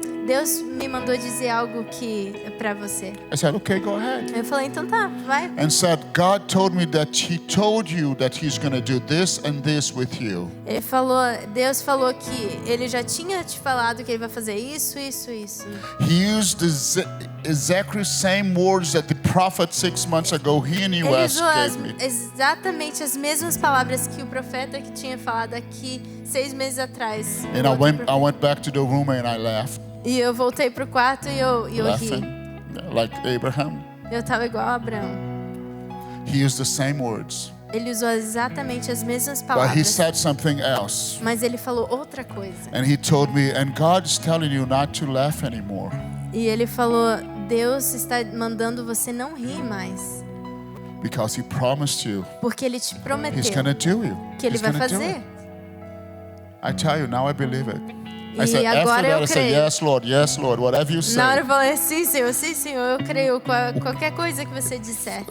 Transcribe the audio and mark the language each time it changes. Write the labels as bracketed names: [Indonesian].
[Portuguese] Deus me mandou dizer algo que é para você. [English] I said, okay, go ahead. [Portuguese] Eu falei, então tá, vai. [English] And said, God told me that He told you that He's going to do this and this with you. [Portuguese] Deus falou que Ele já tinha te falado que Ele vai fazer isso. [English] He used exactly same words that the prophet 6 months ago he in [Portuguese] Ele US usou [English] gave me. [Portuguese] exatamente as mesmas palavras que o profeta que tinha falado aqui 6 meses atrás. [English] And I went back to the room and I laughed. [Portuguese] E eu voltei pro quarto e eu ri. [English] Laughing, like Abraham. [Portuguese] Eu tava igual a Abraão. [English] He used the same words. [Portuguese] Ele usou exatamente as mesmas [English] But [Portuguese] palavras. [English] he said something else. [Portuguese] Mas ele falou outra coisa. [English] And he told me, and God is telling you not to laugh anymore. [Portuguese] E ele falou, Deus está mandando você não rir mais. [English] Because He promised you. [Portuguese] Porque Ele te prometeu [English] He's going to do it. [Portuguese] que Ele vai fazer. [English] I tell you, now I believe it. I [Portuguese] E [English] said, [Portuguese] agora [English] after that, [Portuguese] eu [English] I said, [Portuguese] creio. [English] yes, Lord, whatever you [Portuguese] Na hora [English] say. [Portuguese] eu falei, sim, Senhor, eu creio. Qualquer coisa que você disser.